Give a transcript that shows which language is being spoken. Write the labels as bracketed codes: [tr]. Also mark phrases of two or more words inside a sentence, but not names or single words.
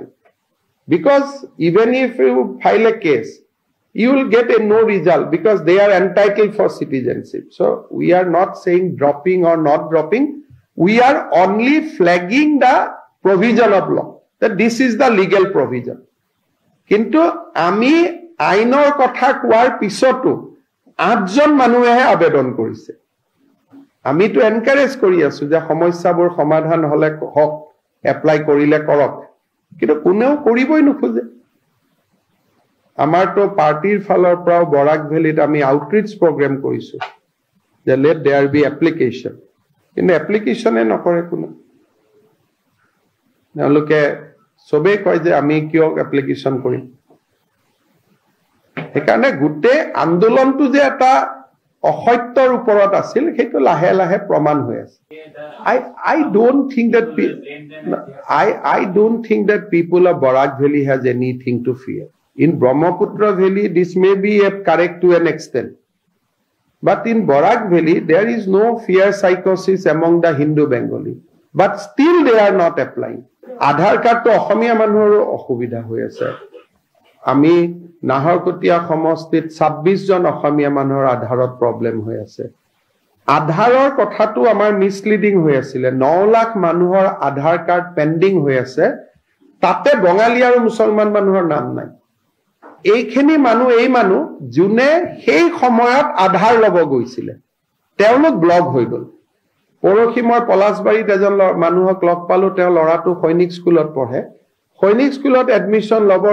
[en] Because even if you file a case, you will get a no result because they are entitled for citizenship. So we are not saying dropping or not dropping. We are only flagging the provision of law. That this is the legal provision. [as] কিন্তু আমি আইনৰ কথা কোৱাৰ পিছতো ৮ জন মানুহেহে আবেদন কৰিছে. Ami [en] to encourage [as] কৰি আছোঁ যে সমস্যাবোৰ সমাধান হ'লে হওক এপ্লাই কৰিলে কৰক. কিন্তু কোনেও কৰিবই নোখোজে। আমাৰ তো পাৰ্টিৰ ফালৰ পৰা বৰাক ভেলীত আমি [en] outreach program [as] korisu. [en] যে let there be application. [as] কিন্তু application নকৰে কোনো তেওঁলোকে সবে কয় যে আমি কিয় application কৰিম সেইকাৰণে গোটেই আন্দোলনটো যে এটা অসত্যৰ ওপৰত আছিল সেইটো লাহে লাহে প্ৰমাণ হৈ আছে [en] I don't think that people of Barak Valley has anything to fear. In Brahmaputra Valley this may be correct to an extent. But in Barak Valley, there is no fear psychosis among the Hindu Bengali. But still they are not applying. [as] আধাৰ কাৰ্ড তো অসমীয়া মানুহৰ অসুবিধা হৈ আছে. আমি নাহৰকটীয়া সমষ্টিত ২৬ জন অসমীয়া মানুহৰ আধাৰত প্ৰবলেম হৈ আছে. আধাৰৰ কথাটো আমাৰ মিছলিডিং হৈ আছিলে 9 লাখ মানুহৰ আধাৰ কাৰ্ড পেন্ডিং হৈ আছে তাতে বঙালী আৰু মুছলমান মানুহৰ নাম নাই এইখিনি মানুহ এই মানুহ যোনে সেই সময়ত আধাৰ লব গৈছিলে তেওঁলোক ব্লক হৈ গল পৰখি মই পলাশবাৰীত এজন মানুহক লগ পালো তেওঁ লৰাটো সৈনিক স্কুলত পঢ়ে সৈনিক স্কুলত এডমিশন লবৰ